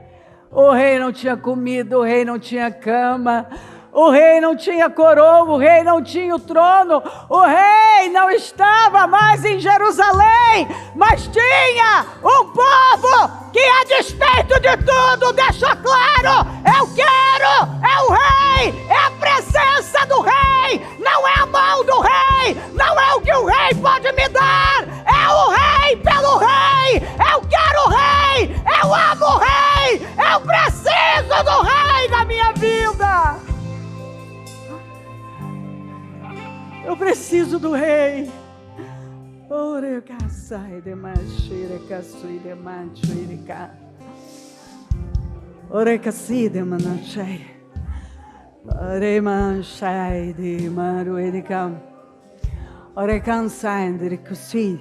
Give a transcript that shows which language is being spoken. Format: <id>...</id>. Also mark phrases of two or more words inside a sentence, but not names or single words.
<pt>O Rei não tinha comida, o Rei não tinha cama, o Rei não tinha coroa, o Rei não tinha o trono, o Rei não estava mais em Jerusalém, mas tinha um povo que, a despeito de tudo, deixou claro: eu quero, é o Rei, é a presença do Rei, não é a mão do Rei, não é o que o Rei pode me dar, é o Rei pelo Rei. Eu quero o Rei, eu amo o Rei, eu preciso do Rei na minha vida. Eu preciso do Rei. Orecasai de manchire casui de manchirica. Orecasi de manachai. Oremanchai de maruerica. Orecansai de cusi.</pt>